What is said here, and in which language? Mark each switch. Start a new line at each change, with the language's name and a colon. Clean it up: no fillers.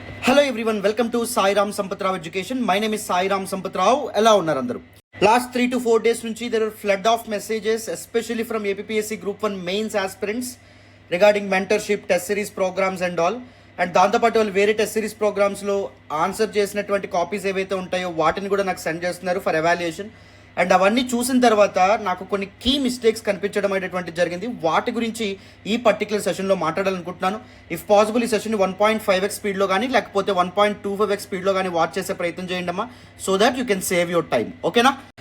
English: Hello everyone, welcome to Sairam Sampath Rao education. My name is Sairam Sampath Rao.
Telugu: ఎలా ఉన్నారు అందరూ?
English: Last 3 to 4 days నుంచి there are flood of messages, especially from APPSC Group 1 mains aspirants regarding mentorship, test series programs and all.
Telugu: And దాంతోపాటు వాళ్ళు వేరే test series ప్రోగ్రామ్స్లో answer చేసినటువంటి copies ఏవైతే ఉంటాయో వాటిని కూడా నాకు సెండ్ చేస్తున్నారు
English: For evaluation.
Telugu: అండ్ అవన్నీ చూసిన తర్వాత నాకు కొన్ని కీ మిస్టేక్స్ కనిపించడం అనేటువంటి జరిగింది. వాటి గురించి ఈ పర్టికులర్ సెషన్లో మాట్లాడాలనుకుంటున్నాను.
English: if possible
Telugu: ఈ సెషన్ 1.5x స్పీడ్లో కానీ లేకపోతే 1.25x స్పీడ్లో కానీ వాచ్ చేసే ప్రయత్నం చేయండి అమ్మా,
English: So that you can save your time.
Telugu: ఓకేనా?